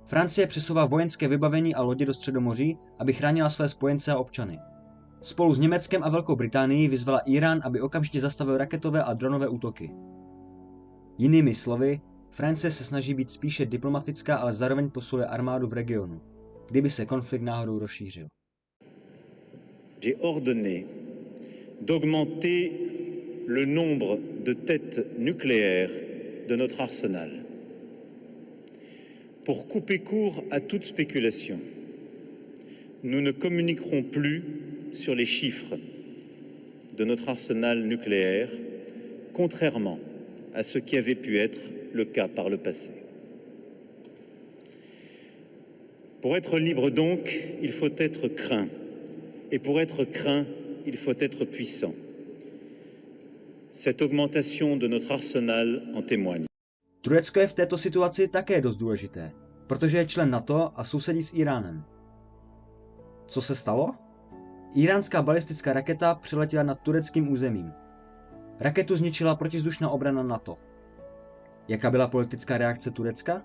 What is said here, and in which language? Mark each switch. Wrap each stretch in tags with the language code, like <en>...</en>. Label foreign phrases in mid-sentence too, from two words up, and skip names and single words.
<cs>Francie přesouvá vojenské vybavení a lodě do Středomoří, aby chránila své spojence a občany. Spolu s Německem a Velkou Británií vyzvala Írán, aby okamžitě zastavil raketové a dronové útoky. Jinými slovy, Francie se snaží být spíše diplomatická, ale zároveň posiluje armádu v regionu, kdyby se konflikt náhodou rozšířil.</cs> <fr>J'ai ordonné d'augmenter le nombre de têtes nucléaires de notre arsenal pour couper court à toute spéculation. Nous ne communiquerons plus sur les chiffres de notre arsenal nucléaire, contrairement à ce qui avait pu être le cas par le passé. Pour être libre donc, il faut être craint. Et pour être craint, il faut être puissant. Cette augmentation de notre arsenal en témoigne.</fr> <cs>Turecko je v této situaci také dost důležité, protože je člen NATO a sousedí s Íránem. Co se stalo? Íránská balistická raketa přeletěla nad tureckým územím. Raketu zničila protivzdušná obrana NATO. Jaká byla politická reakce Turecka?</cs>